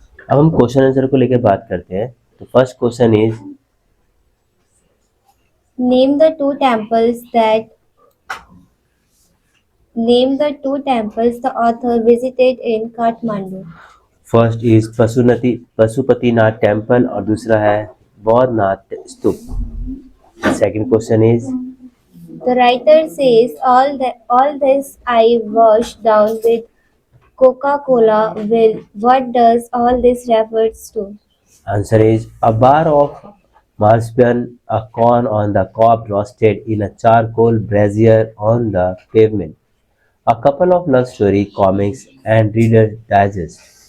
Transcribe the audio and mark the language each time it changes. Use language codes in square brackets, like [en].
[hi] अब हम question answer को लेकर बात करते हैं। [en] तो first question is Name the two temples that Name the two temples the author visited in Kathmandu. [hi] First is Pashupatinath temple और दूसरा है बौद्धनाथ स्तूप। [en] Second question is The writer says all this I washed down with Coca-Cola will. What does all this refers to? Answer is a bar of marzipan, a corn on the cob roasted in a charcoal brazier on the pavement, a couple of love story comics and Reader Digest.